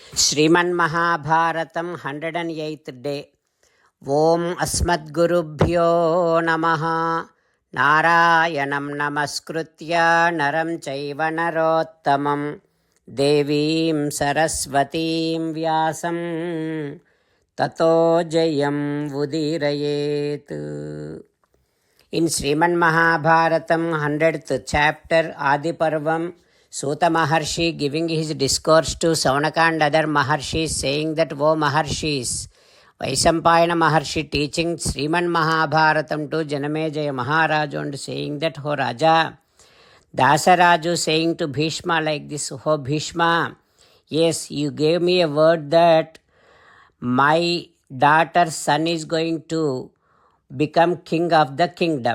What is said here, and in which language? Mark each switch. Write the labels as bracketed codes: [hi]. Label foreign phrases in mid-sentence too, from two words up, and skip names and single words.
[en] ಶ್ರೀಮನ್ಮಹಾಭಾರತಂ 108th ಡೇ. [sa] ಓಂ ಅಸ್ಮದ್ಗುರುಭ್ಯೋ ನಮಃ. ನಾರಾಯಣಂ ನಮಸ್ಕೃತ್ಯ ನರಂ ಚೈವ ನರೋತ್ತಮಂ ದೇವೀಂ ಸರಸ್ವತೀಂ ವ್ಯಾಸಂ ತತೋ ಜಯಂ ಉದೀರಯೇತ್. [en] In Sriman Mahabharatam 100th chapter Adiparvam, Suta Maharshi giving his discourse to Saunaka and other Maharshis, saying that, O Maharshis, Vaisampayana Maharshi teaching Sriman Mahabharatam to Janamejaya Maharaj and saying that, O Raja, Dasaraju saying to Bhishma like this, O Bhishma, yes, you gave me a word that my daughter's son is going to become king of the kingdom.